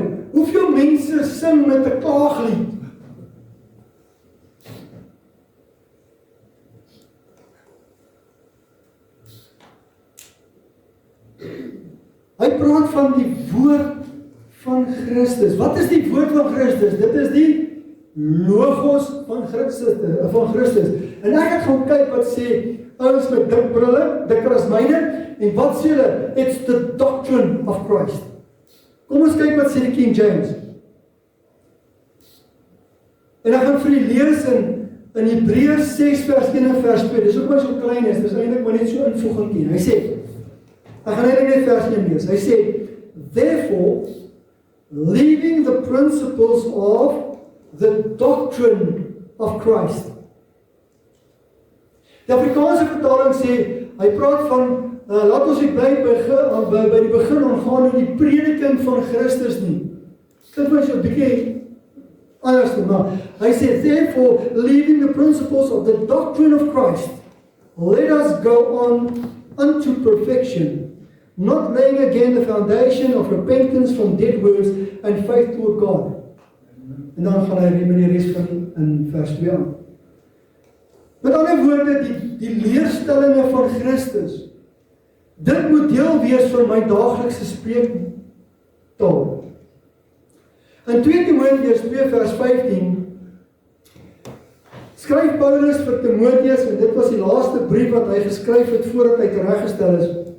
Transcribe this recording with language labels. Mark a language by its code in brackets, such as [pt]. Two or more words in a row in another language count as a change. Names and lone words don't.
[af] Hoeveel mense sing met 'n klaaglied? Hy praat van die woord van Christus. Wat is die woord van Christus? Dit is die logos van Christus. En ek het gaan kyk wat sê ouens met dik brille, dikker as myne, en wat sê hulle? [en] It's the doctrine of Christ. [af] Kom ons kyk wat sê die King James. En ek gaan vir u lees in Hebreërs 6 vers 1 en vers 2. Dis ook maar so klein is, dis eintlik maar net so invoeging. Hy sê, ek gaan net vers 1 lees. Hy sê, [en] therefore, leaving the principles of the doctrine of Christ. [af] Die Afrikaanse vertaling sê, hy praat van, laat ons nie bly by die begin aangaan in die prediking van Christus nie. Dit was so 'n bietjie anders, maar hy sê, [en] therefore, leaving the principles of the doctrine of Christ, let us go on unto perfection, not laying again the foundation of repentance from dead works and faith toward God. [af] En dan gaan hy met die res van in vers 2 aan. Met ander woorde, die leerstellinge van Christus, dit moet deel wees van my daaglikse spreektaal. In 2 Timoteus 2 vers 15 skryf Paulus vir Timoteus, en dit was die laaste brief wat hy geskryf het voordat hy tereggestel is.